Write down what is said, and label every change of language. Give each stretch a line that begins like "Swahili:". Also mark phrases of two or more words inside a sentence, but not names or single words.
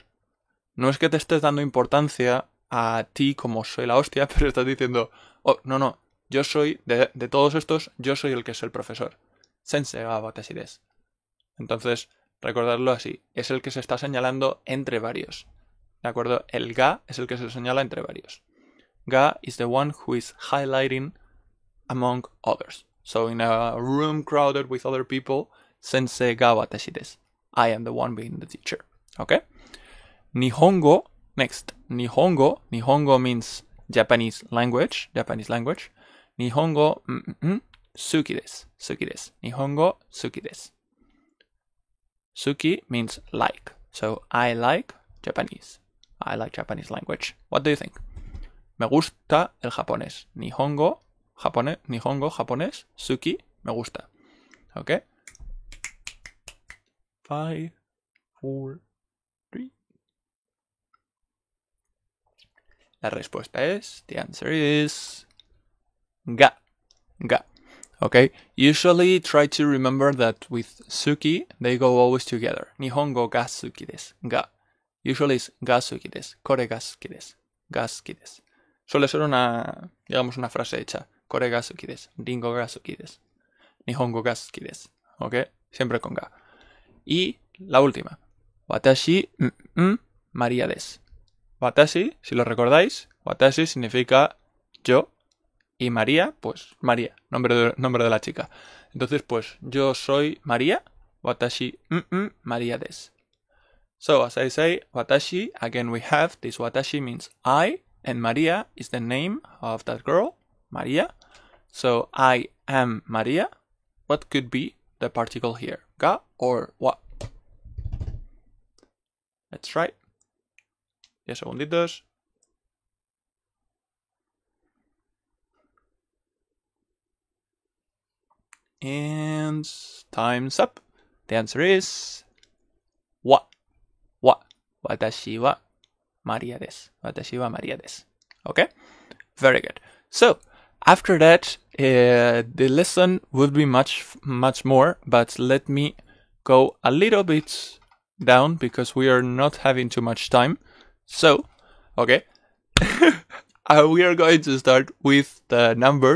Spanish: No es que te estés dando importancia a ti como soy la hostia, pero estás diciendo, oh, no, yo soy, de todos estos, yo soy el que es el profesor.
Japanese: 先生が私です.
Spanish: Entonces, recordadlo así, es el que se está señalando entre varios. ¿De acuerdo? El ga es el que se señala entre varios.
English: Ga is the one who is highlighting among others. So in a room crowded with other people,
Japanese: 先生が私です.
English: I am the one being the teacher. Okay? Nihongo, next. Nihongo means Japanese language.
Japanese: 日本語、好きです. 日本語、好きです.
English: Suki means like. So, I like Japanese. I like Japanese language. What do you think?
Spanish: Me gusta el japonés. Nihongo, japonés. Suki, me gusta. Okay? 5, 4, 3. La respuesta es,
English: the answer is ga. Okay, usually try to remember that with suki, they go always together.
Japanese: 日本語が好きです. が.
English: Usually it's
Japanese: が好きです. これが好きです。が好きです.
Spanish: Suele ser una frase hecha.
Japanese: これが好きです。りんごが好きです。日本語が好きです.
Spanish: Okay, siempre con ga. Y la última.
Japanese: Watashi, María desu. Watashi,
Spanish: si lo recordáis, watashi significa yo y María, pues María, nombre de la chica. Entonces, pues yo soy María,
Japanese: watashi, María desu.
English: So, as I say, watashi, again we have this watashi means I, and María is the name of that girl, María. So, I am María. What could be the particle here? Ga or wa? Let's try. 10 segunditos. And time's up. The answer is wa.
Japanese: Watashi wa María desu.
English: Okay? Very good. So, after that, the lesson would be much more, but let me go a little bit down because we are not having too much time. So, okay, we are going to start with the numbers.